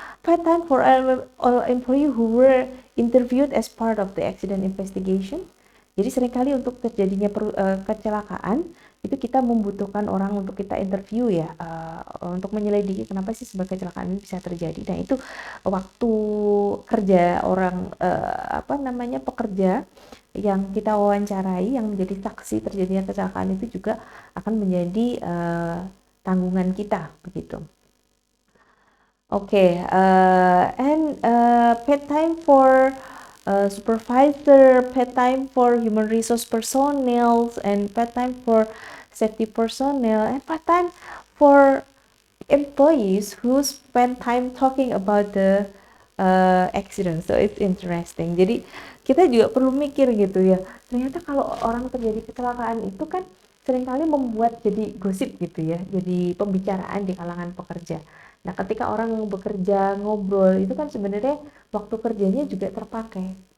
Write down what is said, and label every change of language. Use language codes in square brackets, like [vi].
[en] Pay time for all employee who were interviewed as part of the accident investigation. [id] Jadi seringkali untuk terjadinya kecelakaan itu kita membutuhkan orang untuk kita interview ya, untuk menyelidiki kenapa sih sebab kecelakaan ini bisa terjadi. Nah itu waktu kerja orang pekerja yang kita wawancarai, yang menjadi saksi terjadinya kecelakaan, itu juga akan menjadi tanggungan kita begitu. [en] Oke, and pay time for supervisor, pay time for human resource personnel, and pay time for safety personnel, and pay time for employees who spend time talking about the accident. So it's interesting. [id] Jadi kita juga perlu mikir gitu ya. Ternyata kalau orang terjadi kecelakaan itu kan seringkali membuat jadi gosip gitu ya, jadi pembicaraan di kalangan pekerja. Nah, ketika orang bekerja ngobrol itu kan sebenarnya waktu kerjanya juga terpakai.